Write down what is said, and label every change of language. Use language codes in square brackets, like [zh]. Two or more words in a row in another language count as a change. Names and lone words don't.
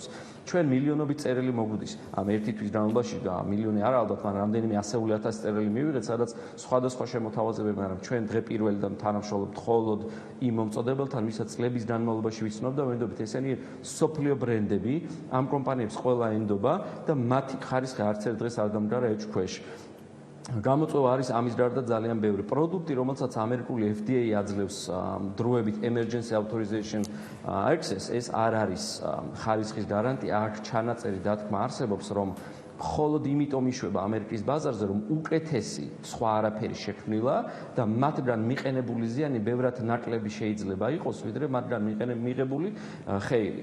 [ka] ჩვენ მილიონობით წერილი მოგვდის. ამ ერთი თვის განმავლობაში და მილიონი არა ალბათ, მაგრამ რამდენიმე ასეული ათასი წერილი მივიღეთ, სადაც სხვადასხვა შემოთავაზებები, მაგრამ ჩვენ დღე პირველი და თანამშრომლობთ მხოლოდ იმ მომწოდებელთან, ვისაც წლების განმავლობაში ვიცნობ და ვენდობით, ესენი სოფლიო ბრენდები, ამ კომპანიებს ყველა ენდობა და მათი ხარისხი არც ერთ დღეს არ დამდგარა ეჭვ ქვეშ. გამოწვევა არის ამის გარდა ძალიან ბევრი. პროდუქტი, რომელსაც ამერიკული FDA აძლევს დროებით [en] emergency authorization access, [ka] ეს არ არის ხარისხის გარანტია, აქ ჩანაწერი დათქმა არსებობს, რომ მხოლოდ იმიტომ იშვება ამერიკის ბაზარზე, რომ უკეთესი სხვა არაფერი შექმნილა და მათგან მიყენებული ზიანი ბევრად ნაკლები შეიძლება იყოს, ვიდრე მათგან მიღებული ხეილი.